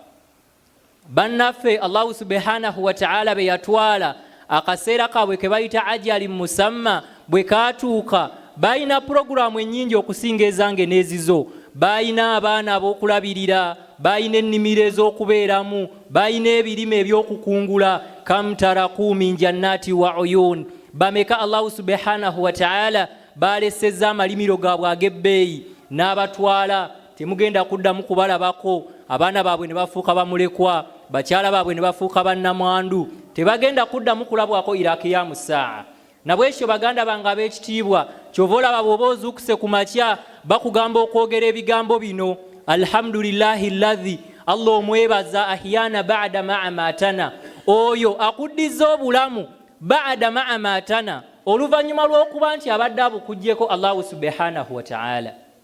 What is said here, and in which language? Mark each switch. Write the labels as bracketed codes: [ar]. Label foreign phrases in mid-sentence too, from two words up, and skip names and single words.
[lg] Bannaffe [ar] الله سبحانه وتعالى [lg] be yatwala akaseera kaabwe ke bayita [ar] أجل مسمى [lg] bwe kaatuuka, balina puroguramu ennyingi okusinga ezange n'ezizo. Balina abaana ab'okulabirira, balina ennimiro ez'okubeeramu, balina ebirime eby'okukungula. [ar] كم تركوا من جنات وعيون. [lg] Bameka [ar] الله سبحانه وتعالى [lg] balesezza amalimiro gaabwe ag'ebbeeyi n'abatwala. Temugenda kuddamu kubalabako. Abaana baabwe ne bafuuka bamulekwa, bakyala baabwe ne bafuuka bannamwandu. Tebagenda kuddamu kulabwako [ar] إلى قيام الساعة. [lg] Nabwekyo baganda bange ab'ekitiibwa, kyova olaba bw'oba ozuukuse ku makya bakugamba okwogera ebigambo bino: [ar] الحمد لله الذي, [lg] Allah omwebaza, [ar] أحيانا بعد ما أماتنا, [lg] oyo akuddiza obulamu [ar] بعد ما أماتنا, [lg] oluvannyuma lw'okuba nti abadde abukuggyeko [ar] الله سبحانه وتعالى.